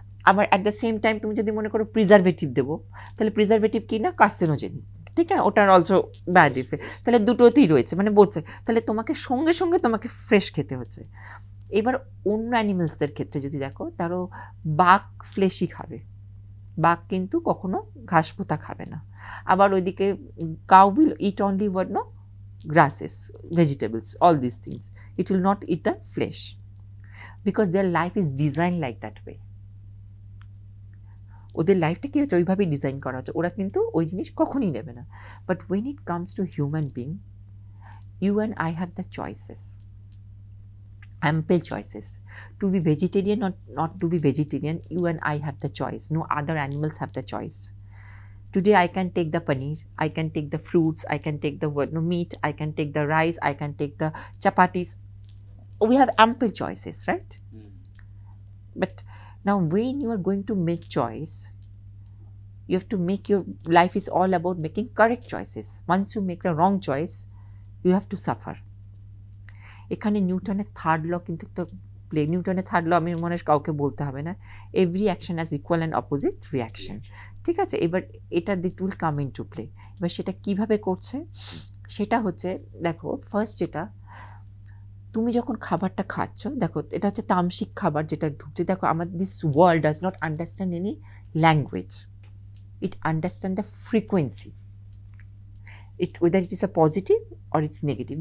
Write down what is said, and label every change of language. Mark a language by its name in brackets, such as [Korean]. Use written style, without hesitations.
[Bangla] আবার at the same time তুমি যদি মনে করো প্রিজারভেটিভ দেবো, তাহলে প্রিজারভেটিভ কি না, কার্সিনোজেনিক, ঠিক আছে, ওটার [English] also bad effect, [Bangla] তাহলে দুটোতেই রয়েছে, মানে বলছে তাহলে তোমাকে সঙ্গে সঙ্গে তোমাকে ফ্রেশ খেতে হচ্ছে। এবার অন্য অ্যানিমেলসদের ক্ষেত্রে যদি দেখো, তারও বাঘ ফ্লেশই খাবে, বাঘ কিন্তু কখনো ঘাস পোতা খাবে না। আবার ওইদিকে [English] Cow will eat only grasses, vegetables, all these things. It will not eat the flesh because their life is designed like that way. [Bangla] ওদের লাইফটা কি হচ্ছে, ওইভাবেই ডিজাইন করা হচ্ছে, ওরা কিন্তু ওই জিনিস কখনই নেবে না। [English] But when it comes to human being, you and I have the choices, ample choices to be vegetarian or not to be vegetarian. You and I have the choice, no other animals have the choice. Today I can take the paneer, I can take the fruits, I can take the meat, I can take the rice, I can take the chapatis. We have ample choices, right? But now when you are going to make choice, you have to make, your life is all about making correct choices. Once you make the wrong choice, you have to suffer. [Bangla] এখানে নিউটনের third ল কিন্তু একটা play, নিউটনের third ল আমি মনে হয় কাউকে বলতে হবে না, [English] every action has equal and opposite reaction, [Bangla] ঠিক আছে? এবার এটা [English] This will come into play. [Bangla] এবার সেটা কিভাবে করছে, সেটা হচ্ছে দেখো, ফার্স্ট যেটা, তুমি যখন খাবারটা খাচ্ছ, দেখো এটা হচ্ছে তামসিক খাবার যেটা ঢুকছে, দেখো আমাদের [English] This world does not understand any language, it understand the frequency, it whether it is a positive or it's negative.